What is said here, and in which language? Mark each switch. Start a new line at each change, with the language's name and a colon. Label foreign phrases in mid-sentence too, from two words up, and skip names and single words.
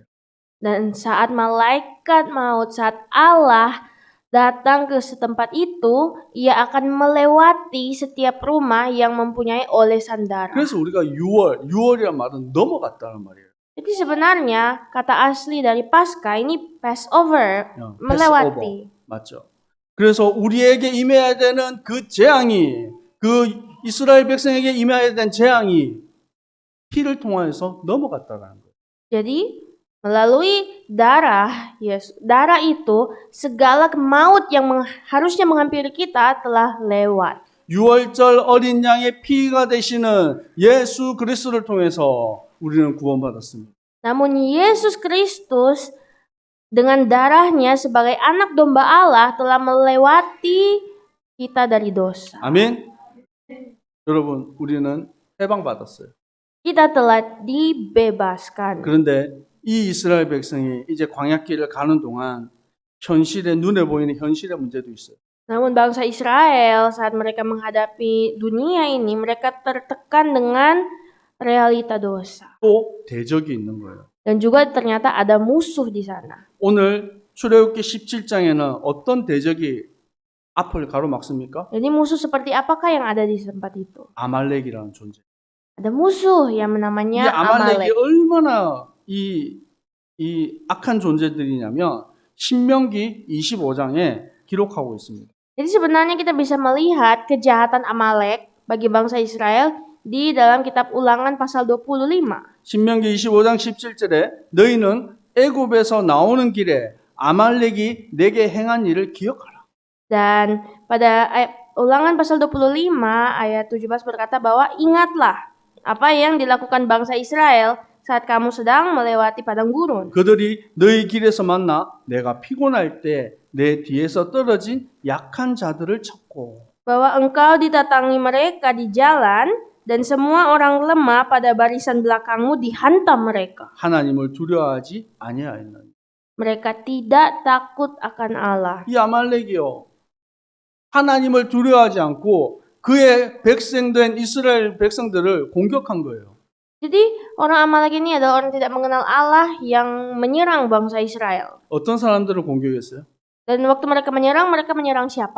Indonesian: Dan saat malaikat maut, saat Allah datang ke setempat itu, ia akan melewati setiap rumah yang mempunyai olesan darah.
Korean: 그래서 우리가 유월이란 말은 넘어갔다는 말이에요.
Indonesian: Jadi sebenarnya kata asli dari Paskah ini Passover, melewati.
Korean: 맞죠? 그래서 우리에게 임해야 되는 그 재앙이 그 이스라엘 백성에게 임해야 되는 재앙이 피를 통하여서 넘어갔다는 거예요.
Indonesian: Jadi melalui darah Yesus, darah itu segala maut yang harusnya menghampiri kita telah lewat.
Korean: 유월절 어린 양의 피가 되시는 예수 그리스도를 통해서 우리는 구원받았습니다.
Indonesian: Namun Yesus Kristus dengan darahnya sebagai anak domba Allah telah melewati kita dari dosa.
Korean: 아멘. 여러분, 우리는 해방받았어요.
Indonesian: Kita telah dibebaskan.
Korean: 그런데 이 이스라엘 백성이 이제 광야길을 가는 동안 현실에 눈에 보이는 현실의 문제도 있어요.
Indonesian: Namun bangsa Israel saat mereka menghadapi dunia ini, mereka tertekan dengan realita dosa.
Korean: 또 대적이 있는 거예요.
Indonesian: Dan juga ternyata ada musuh di sana.
Korean: 오늘 출애굽기 17장에는 어떤 대적이 앞을 가로막습니까?
Indonesian: Jadi musuh seperti apakah yang ada di tempat itu?
Korean: 아말렉이라는 존재.
Indonesian: Ada musuh yang
Korean: 이
Indonesian: namanya
Korean: 아말렉이
Indonesian: Amalek.
Korean: 얼마나 이 악한 존재들이냐면 신명기 25장에 기록하고 있습니다.
Indonesian: Jadi sebenarnya kita bisa melihat kejahatan Amalek bagi bangsa Israel di dalam kitab Ulangan pasal 25.
Korean: 신명기 25장 17절에 너희는 애굽에서 나오는 길에 아말렉이 내게 행한 일을 기억하라.
Indonesian: Dan pada Ulangan pasal 25 ayat 17 berkata bahwa ingatlah apa yang dilakukan bangsa Israel saat kamu sedang melewati padang gurun.
Korean: 그들이 너희 길에서 만나 내가 피곤할 때 내 뒤에서 떨어진 약한 자들을 쳤고
Indonesian: Bahwa engkau didatangi mereka di jalan dan semua orang lemah pada barisan belakangmu dihantam mereka.
Korean: 하나님을 두려워하지 아니하였느니.
Indonesian: Mereka tidak takut akan Allah.
Korean: 이 아말렉이요. 하나님을 두려워하지 않고 그의 백성된 이스라엘 백성들을 공격한 거예요.
Indonesian: Jadi orang Amalek ini adalah orang tidak mengenal Allah yang menyerang bangsa Israel.
Korean: 어떤 사람들을 공격했어요?
Indonesian: Dan waktu mereka menyerang siapa?